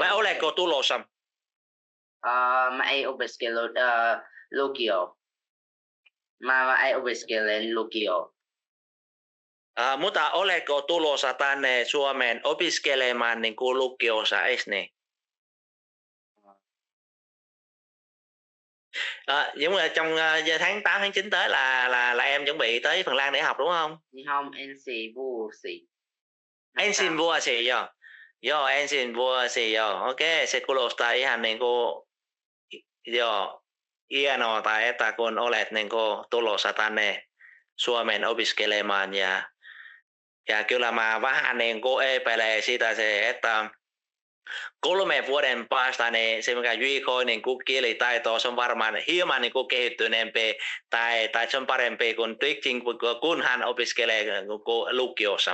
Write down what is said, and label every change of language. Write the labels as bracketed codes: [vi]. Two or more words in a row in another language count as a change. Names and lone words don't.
[fi] Vai oletko tulossa? Mä ei opiskellut lukio. Mä ei opiskele lukio. Mutta oletko tulossa tänne Suomeen opiskelemaan niin kuin lukiossa, eikö niin? [vi] Nhưng mà trong tháng 8 tháng 9 tới là em chuẩn bị tới Phần Lan để học đúng không? Không, [fi] ensi vuosi. Ensin vuosi joo. Joo, ensin vuosi joo. Okei, se kuulostaa ihan niin kuin joo, hienoa, että kun olet niin kuin tulossa tänne Suomeen opiskelemaan ja kyllä mä vähän niin kuin epäilen sitä se, että 3 vuoden päästä niin se mikä JK niin kuin kielitaito se on varmaan hieman niin kuin kehittyneempi tai se on parempi kuin Twitching, kun hän opiskelee lukiossa.